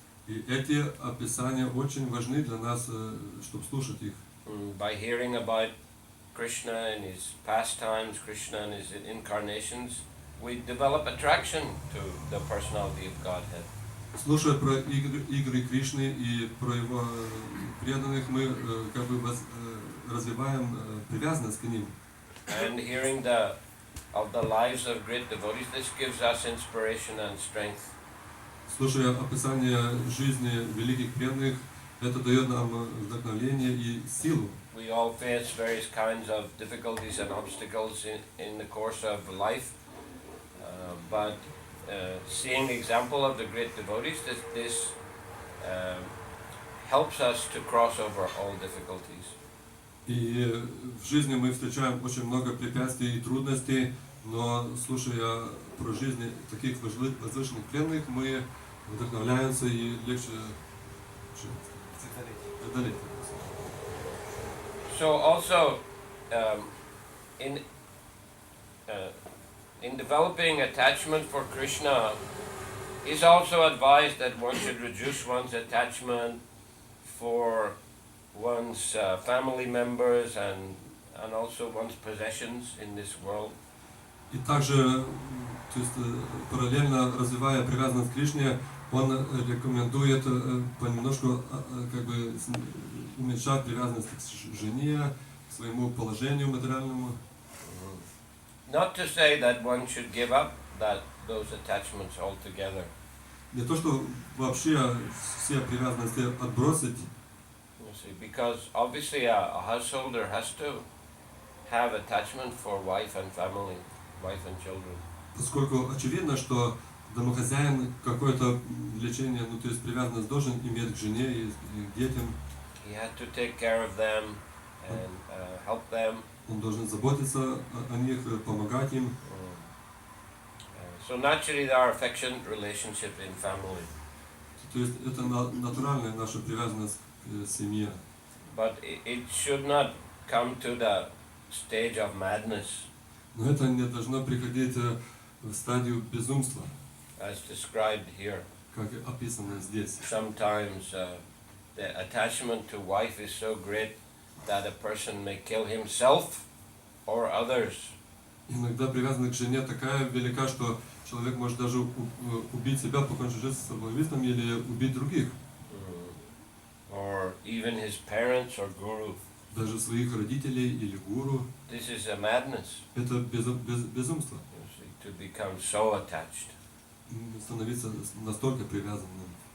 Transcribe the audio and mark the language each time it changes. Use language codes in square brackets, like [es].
[ru] И эти описания очень важны для нас, чтобы слушать их. [en] By hearing about Krishna and his pastimes, Krishna and his incarnations, we develop attraction to the personality of Godhead. [ru] Слушая про игры Кришны и про его преданных, мы как бы развиваем привязанность к ним. [en] And hearing of the lives of great devotees, this gives us inspiration and strength. [ru] Слушая описание жизни великих преданных, это дает нам вдохновение и силу. [en] We all face various kinds of difficulties and obstacles in the course of life, but seeing the example of the great devotees, this helps us to cross over all difficulties. [ru] И в жизни мы встречаем очень много препятствий и трудностей, но слушая про жизни таких возвышенных преданных, мы вдохновляемся и легче преодолеть. [en] So also in developing attachment for Krishna, is also advised that one should reduce one's attachment for one's family members and also one's possessions in this world. [ru] И также, то есть, параллельно развивая привязанность к Кришне, он рекомендует понемножку как бы уменьшать привязанность к жене, к своему положению материальному. [en] Not to say that one should give up those attachments altogether. [ru] Не то, что вообще все привязанности отбросить, [en] You see, because obviously a householder has to have attachment for wife and family, wife and children. [ru] поскольку очевидно, что домохозяин какое-то влечение, ну то есть привязанность должен иметь к жене и к детям. [en] He had to take care of them and help them. [ru] Он должен заботиться о них, помогать им. [en] So naturally there are affectionate relationships in family. [ru] То есть это натуральная наша привязанность к семье. [en] But it should not come to the stage of madness, [ru] Но это не должно приходить в стадию безумства, [en] as described here. [ru] как описано здесь. [en] Sometimes the attachment to wife is so great that a person may kill himself or others. [ru] Иногда привязанность к жене такая велика, что человек может даже убить себя, покончить жизнь самоубийством или убить других. [en] Or even his parents or guru. [ru] Даже своих родителей или гуру. [en] This is a madness. [ru] Это безумство. [en] You see, to become so attached. [ru] Становиться настолько привязанным.